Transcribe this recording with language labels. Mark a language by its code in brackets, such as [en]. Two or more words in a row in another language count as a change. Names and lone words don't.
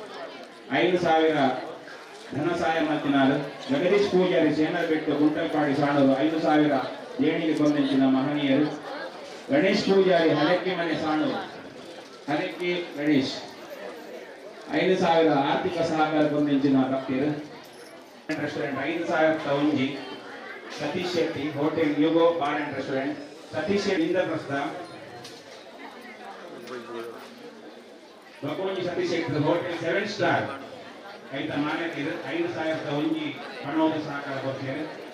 [kn] 5,000 ಧನ ಸಹಾಯ ಮಾಡ್ತಿನಾರು. [tcy] ಜಗದೀಶ್ ಪೂಜಾರಿ ಸೇನರ್ ಬಿಟ್ಟು ಗುಂಟಲ್ಪಾಡಿ ಸಾಣೂರು 5,000 ದೇಣಿಗೆ ಕೊಂದಂಚಿನ ಮಹನೀಯರು. ಗಣೇಶ್ ಪೂಜಾರಿ ಹಲಕ್ಕಿ ಮನೆ ಸಾಣೂರು. ಹಲಕ್ಕಿ ಗಣೇಶ್ 5,000 ಆರ್ಥಿಕ ಸಹಕಾರ ಕೊಂದಂಚಿನ ಭಕ್ತಿಯರು. ರೆಸ್ಟೋರೆಂಟ್ 5,000 ಒಂಜಿ. ಸತೀಶ್ ಶೆಟ್ಟಿ ಹೋಟೆಲ್ ಯುಗೋ ಬಾರ್ ಅಂಡ್ ರೆಸ್ಟೋರೆಂಟ್. ಸತೀಶ್ ಶೆಟ್ಟಿ ಇಂದ್ರಪ್ರಸ್ಥ ಬಕೋಂಜಿ. ಸತೀಶ್ ಶೆಟ್ಟಿ ಹೋಟೆಲ್ 7 ಸ್ಟಾರ್ ಐತ ಮಾನ್ಯತೆ 5,000 ಒಂಜಿ ಹಣದ ಸಹಕಾರ ಕೊಡ್ತಾರೆ.